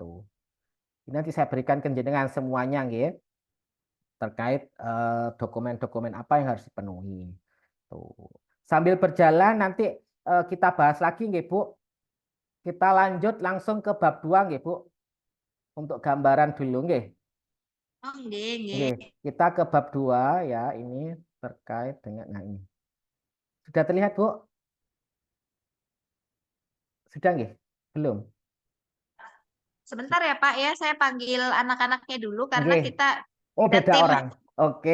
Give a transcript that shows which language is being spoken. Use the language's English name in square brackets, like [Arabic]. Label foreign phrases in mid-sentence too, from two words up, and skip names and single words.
[Indonesian] Ini nanti saya berikan ke jenengan semuanya nggih terkait dokumen-dokumen apa yang harus dipenuhi. Tuh. Sambil berjalan nanti kita bahas lagi nggih, Bu. Kita lanjut langsung ke bab 2 nggih, Bu. Untuk gambaran dulu nggih. Oh, nggih, Nggih, nggih. kita ke bab 2 ya, ini terkait dengan nah ini. Sudah terlihat, Bu? Sudah nggih? Belum? Sebentar ya Pak ya, saya panggil anak-anaknya dulu karena Nggih. kita Oh, beda beda tim. orang. Oke,